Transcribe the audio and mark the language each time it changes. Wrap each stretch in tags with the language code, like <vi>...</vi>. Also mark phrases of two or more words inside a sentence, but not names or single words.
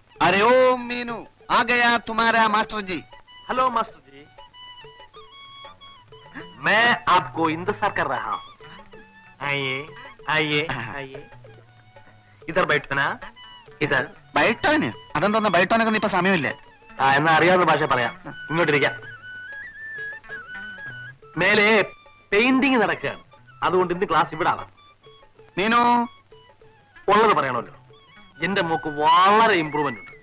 <hi>अरे ओ मीनू, आ गया तुम्हारा मास्टर जी। हेलो मास्टर जी, मैं आपको इंतजार कर रहा हूँ। आइए आइए आइए, इधर बैठो ना, इधर</hi> <ml>ബൈട്ടോന് അതെന്തോന്ന ബൈട്ടോനൊക്കെ ഇപ്പൊ സമയമില്ലേ? എന്നാ അറിയാവുന്ന ഭാഷ പറയാം. ഇങ്ങോട്ടിരിക്കാം. മേലെ പെയിന്റിങ് നടക്കുകയാണ്, അതുകൊണ്ട് ഇന്ന് ക്ലാസ് ഇവിടെ ആണ്. മീനു ഉള്ളത് പറയണമല്ലോ, എന്റെ മോക്ക് വളരെ ഇമ്പ്രൂവ്മെന്റ് ഉണ്ട്.</ml>